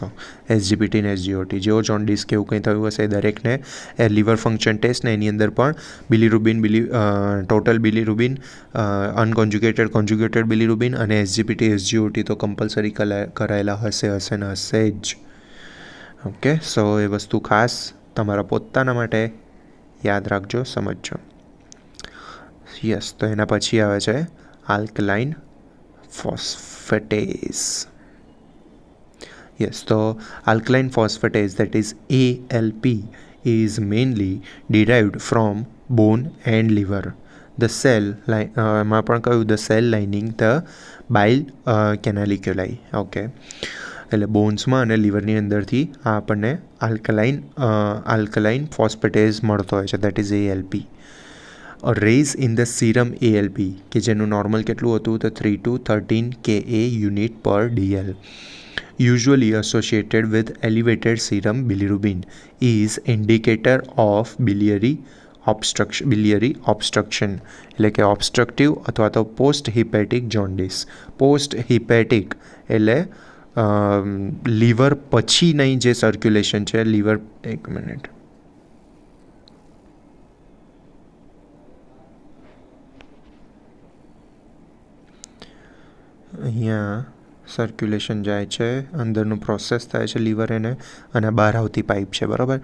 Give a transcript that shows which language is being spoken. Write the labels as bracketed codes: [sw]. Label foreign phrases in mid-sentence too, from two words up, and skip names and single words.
[gu] SGPT ને SGOT, જેવો જોન્ડિસ કે એવું કંઈ થયું હશે દરેકને [en] liver function test [gu] ને એની અંદર પણ [en] bilirubin, total bilirubin, unconjugated, conjugated bilirubin [gu] અને SGPT SGOT તો કમ્પલસરી કરાયેલા હશે જ. [en] okay, so [gu] એ વસ્તુ ખાસ તમારા પોતાના માટે યાદ રાખજો, સમજજો. યસ, તો એના પછી આવે છે [en] alkaline phosphatase. Yes, so alkaline phosphatase, that is ALP, is mainly derived from bone and liver. the cell [gu] એમાં પણ કહ્યું [en] the cell lining the bile canaliculi. [gu] ઓકે, એટલે બોન્સમાં અને લીવરની અંદરથી આ આપણને [en] alkaline phosphatase [gu] મળતો હોય છે, [en] that is ALP. raise in the serum ALP [gu] કે જેનું નોર્મલ કેટલું હતું તો [en] 3 to 13 Ka unit per DL, usually associated with elevated serum bilirubin, is indicator of biliary obstruction [gu] એટલે કે ઓબ્સ્ટ્રક્ટિવ અથવા તો [en] post hepatic jaundice. post hepatic [gu] એટલે લીવર પછીની જે સર્ક્યુલેશન છે, લીવર, એક મિનિટ, અહીંયા સર્ક્યુલેશન જાય છે, અંદરનું પ્રોસેસ થાય છે લીવર એને, અને બહાર આવતી પાઇપ છે, બરાબર.